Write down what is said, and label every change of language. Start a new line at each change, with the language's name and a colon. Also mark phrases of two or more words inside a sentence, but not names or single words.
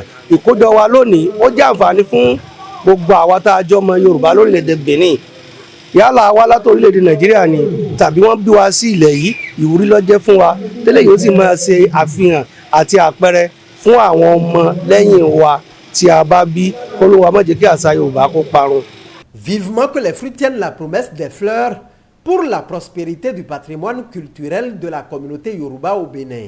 Yoruba: Ìkójọ wa lónìí ó jẹ́ àǹfààní fún gbogbo àwa tá a jọ mọ Yorùbá lórílẹ̀‐èdè Benin. Yálà wá láti orílẹ̀‐èdè Nàìjíríà ni tàbí wọ́n bí wa sí ilẹ̀ yìí, ìwúrí ló jẹ́ fún wa. Tẹ́lẹ̀ yóò sì máa ṣe àfihàn àti àpẹẹrẹ fún àwọn ọmọ lẹ́yìn wa tí a bá bí, k'Olúwa má jẹ́ kí àṣà Yorùbá kó parun.
French: Vivement que les fruits tiennent la promesse des fleurs pour la prospérité du patrimoine culturel de la communauté Yoruba au Bénin.